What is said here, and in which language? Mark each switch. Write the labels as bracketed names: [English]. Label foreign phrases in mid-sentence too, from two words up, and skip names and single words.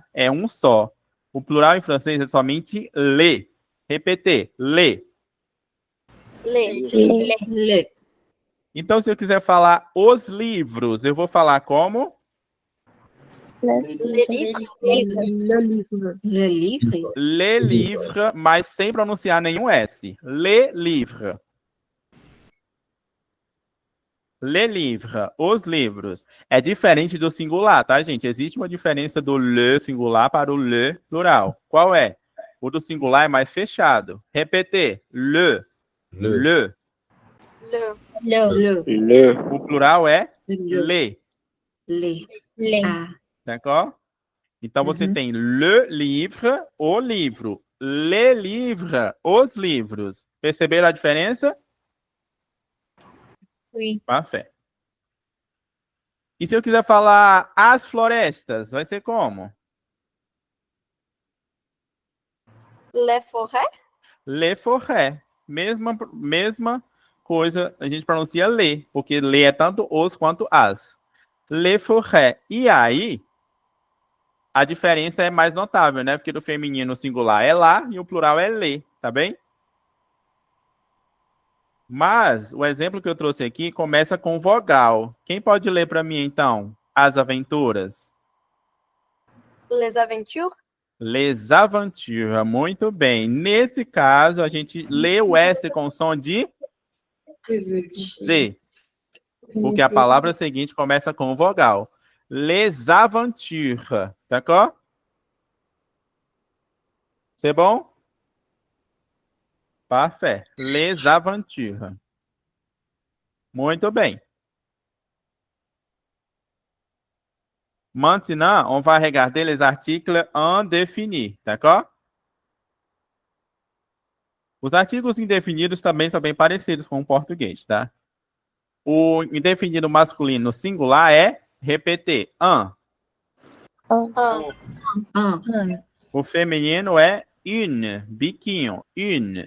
[Portuguese] É um só. O plural em francês é somente le. Repetir, [French] le. Les. Le. [Portuguese] Então, se eu quiser falar os livros, eu vou falar como? [French] Les livres. Le livre. Le livre, [Portuguese] mas sem pronunciar nenhum S. [French] Le livre. Le livre, [Portuguese] os livros. É diferente do singular, tá, gente? Existe uma diferença do le singular para o le plural. Qual é? O do singular é mais fechado. Repetir. [French] Le. Le. Le. Le. [Portuguese] O plural é [French] Le. le. Le. Ah. D'accord? [Portuguese] Então você Uhum. tem [French] le livre, [Portuguese] o livro. [French] Le livre, [Portuguese] os livros. Perceberam a diferença? [French] Oui. Parfait. [Portuguese] E se eu quiser falar as florestas, vai ser como? [French] Les forêts. Le forêt. [Portuguese] Mesma coisa, a gente pronuncia le, porque le é tanto os quanto as. [French] Le forêt. [Portuguese] E aí, a diferença é mais notável, né? Porque do feminino o singular é lá e o plural é le, tá bem? Mas o exemplo que eu trouxe aqui começa com vogal. Quem pode ler para mim, então? As aventuras. [French] Les aventures. Les aventures. [Portuguese] Muito bem. Nesse caso, a gente lê o S com som de C. Porque a palavra seguinte começa com vogal. [French] Les aventures. D'accord? C'est bon? Parfait. Les aventures. [Portuguese] Muito bem. [French] Maintenant, on va regarder les articles indéfinis, d'accord? [Portuguese] Os artigos indefinidos também são bem parecidos com o português, tá? O indefinido masculino singular é repetir, [French] un. Un. [Portuguese] O feminino é une, biquinho, une.